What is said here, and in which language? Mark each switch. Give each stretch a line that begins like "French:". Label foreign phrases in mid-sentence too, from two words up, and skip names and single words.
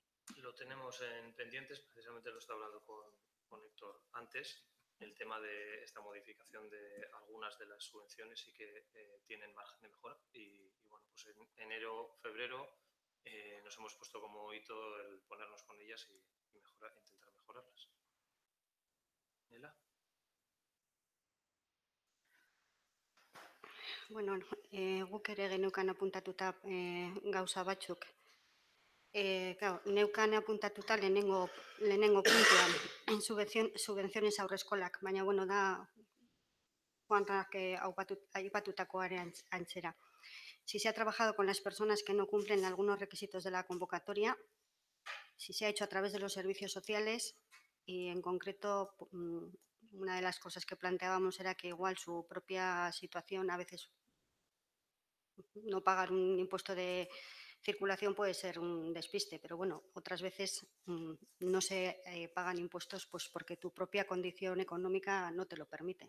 Spanish: Lo tenemos en pendientes, precisamente lo estaba hablando con Héctor antes, el tema de esta modificación de algunas de las subvenciones y que tienen margen de mejora y bueno, pues en enero, febrero nos hemos puesto como hito el ponernos con ellas y intentar mejorarlas. ¿Nela?
Basque: Bueno, guk ere geneukan apuntatuta gauza batzuk. Neukan apuntatuta lehenengo puntuan subvenciones aurreskolak, baina bueno, da Juanrak aipatutakoaren antzera.
Spanish: Si se ha trabajado con las personas que no cumplen algunos requisitos de la convocatoria, si se ha hecho a través de los servicios sociales y en concreto una de las cosas que planteábamos era que igual su propia situación, a veces no pagar un impuesto de circulación puede ser un despiste, pero bueno, otras veces no se pagan impuestos pues porque tu propia condición económica no te lo permite.